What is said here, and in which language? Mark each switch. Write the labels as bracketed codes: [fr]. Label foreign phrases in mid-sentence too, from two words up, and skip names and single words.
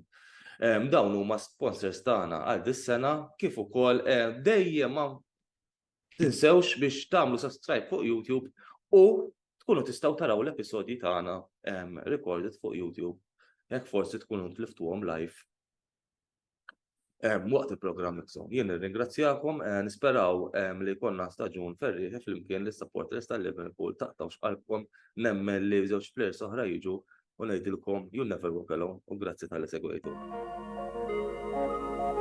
[mt] Dawn huma sponsors tagħna għal dis-sena kif ukoll dejjem ma tinsewx biex tagħmlu subscribe fuq YouTube u tkunu tistgħu taraw l-episodji tagħna recorded fuq YouTube. Jekk forsi tkunu tliftuhom live waqt il-programm nifsu. Jien nirringrazzjakom, nisperaw li jkollna staġun ferri flimkien li supporters tal-Liverpool taqtawx qalbkom nemmen li żewġ players oħra jiġu u ngħidilkom [en] you never walk alone [mt] u grazzi tal-li segwejtu.